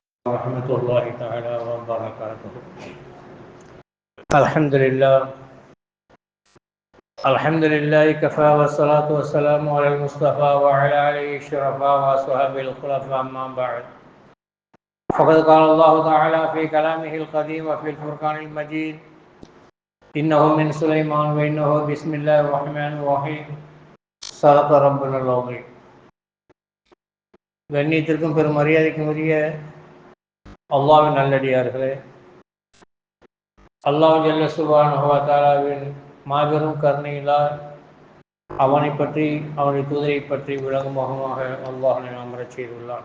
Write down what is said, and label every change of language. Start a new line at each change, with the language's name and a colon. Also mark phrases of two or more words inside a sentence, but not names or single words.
Arabic: ورحمة الله تعالى وبركاته. الحمد لله كفى والصلاة والسلام على المصطفى وعلى آله الشرفاء وأصحابه الخلفاء أما بعد. فقد قال الله تعالى في كلامه القديم وفي الفرقان المجيد: إنه من سليمان وإنه بسم الله الرحمن الرحيم. صدق ربنا العظيم.
Tamil: கண்ணியத்திற்கும் பெரும் மரியாதைக்கும் உரிய அல்லாஹ்வின் நல்லடியார்களே, அல்லாஹ்
Arabic: جل سبحانه وتعالى
Tamil: மாபெரும் கருணையினால் அவனை பற்றி அவனுடைய தூதரை பற்றி விளங்கும் முகமாக அல்லாஹ் அமரச் செய்துள்ளான்.